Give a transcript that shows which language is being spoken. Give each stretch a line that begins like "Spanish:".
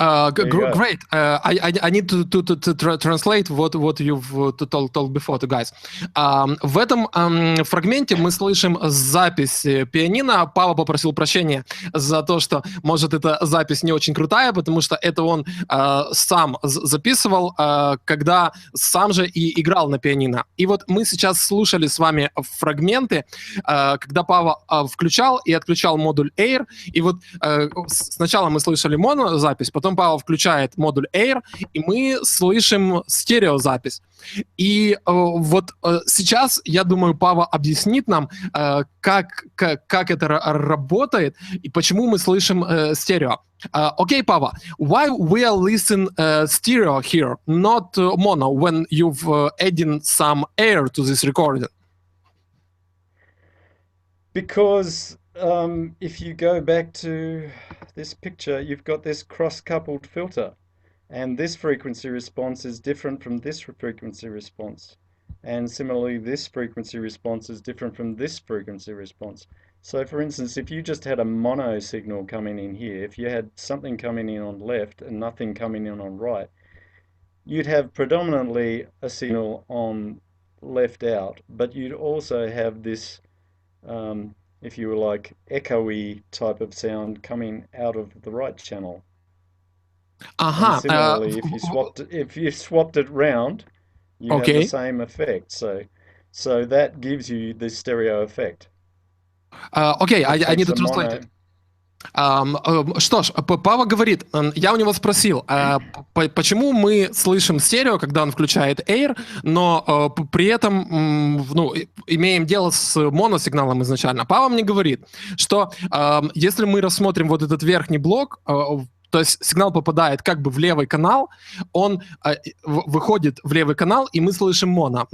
English: Great. I need to translate what you've told before to guys.
Russian: В этом фрагменте мы слышим запись пианино. Пааво попросил прощения за то, что, может, эта запись не очень крутая, потому что это он сам записывал, когда сам же и играл на пианино. И вот мы сейчас слушали с вами фрагменты, когда Пааво включал и отключал модуль Air. И вот сначала мы слышали монозапись, потом Пааво включает модуль Air, и мы слышим стереозапись. И вот сейчас, я думаю, Пааво объяснит нам, как это работает и почему мы слышим стерео.
English: Okay, Paavo, why we are listening stereo here, not mono, when you've adding some air to this recording? Because if you go back to this picture, you've got this cross-coupled filter, and this frequency response is different from this frequency response, and similarly this frequency response is different from this frequency response. So for instance, if you just had a mono signal coming in here, if you had something coming in on left and nothing coming in on right, you'd have predominantly a signal on left out, but you'd also have this if you were like echoey type of sound coming out of the right channel. And similarly, if you swapped it round, you have the same effect. So that gives you this stereo effect. Okay, I need to translate it.
Russian: Что ж, Пааво говорит, я у него спросил, почему мы слышим стерео, когда он включает Air, но при этом имеем дело с моносигналом изначально. Пааво мне говорит, что если мы рассмотрим вот этот верхний блок, то есть сигнал попадает как бы в левый канал, он выходит в левый канал, и мы слышим моно.